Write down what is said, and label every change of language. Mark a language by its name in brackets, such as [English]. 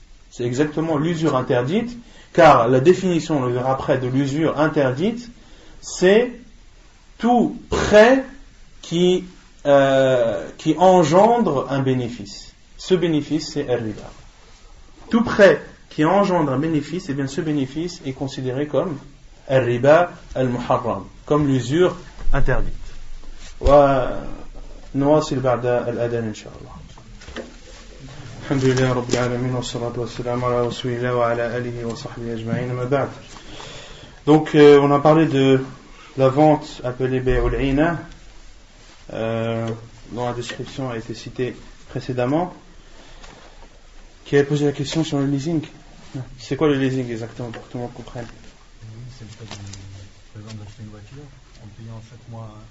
[French] C'est exactement l'usure interdite. Car la définition, on le verra après, de l'usure interdite, c'est tout prêt qui engendre un bénéfice. Ce bénéfice, c'est al-riba. Tout prêt qui engendre un bénéfice, et bien ce bénéfice est considéré comme al-riba al-muharram, comme l'usure interdite. [Arabic] ونواصل بعد الأذان إن شاء الله. الحمد لله رب العالمين والصلاة والسلام على رسول الله وعلى آله وصحبه أجمعين أما بعد. [French] Donc on a parlé de la vente appelée bay'ul 'ina, dont la description a été citée précédemment. Qui a posé la question sur le leasing? C'est quoi le leasing exactement pour que tout le monde comprenne? C'est le fait par exemple d'acheter une voiture en payant chaque mois.